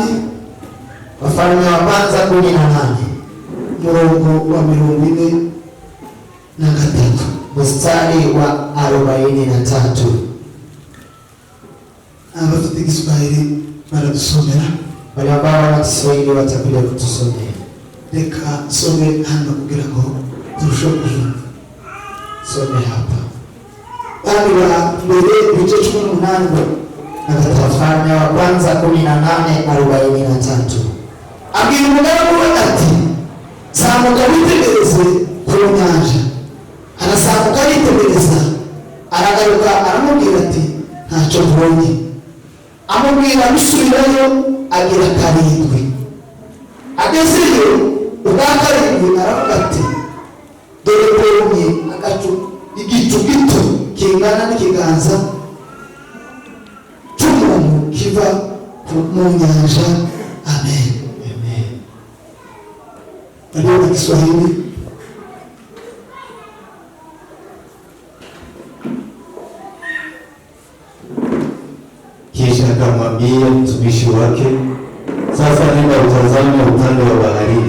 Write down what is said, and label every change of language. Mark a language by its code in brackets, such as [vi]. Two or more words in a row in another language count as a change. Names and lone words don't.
[sw] Wafalme wa kwanza 18. Mrongo wa 43. Mstari wa 43. [rw] Abafite Kiswahili baratusomera. [sw] Wale ambao wana Kiswahili watakuja kutusomea. [rw] Reka some hano kugira ngo turusheho kuzumva. [sw] Some hapa. Bali wa mbere bice 18. Wafalme wa kwanza 18:43. [rw] Abwira umugaragu we ati zamuka witegereze ku nyanja. Arazamuka yitegereza, aragaruka aramubwira ati ntacyo mbonye. Amubwira gusubirayo agira 7. Agezeyo ubwa 7 aravuga ati dore mbonye igicu gito kingana n'ikiganza cy'umuntu kiva mu nyanja. [sw] Amen. Amen. Ndio Kiswahili. Kisha akamwambia mtumishi wake, sasa nenda utazame upande wa baharini.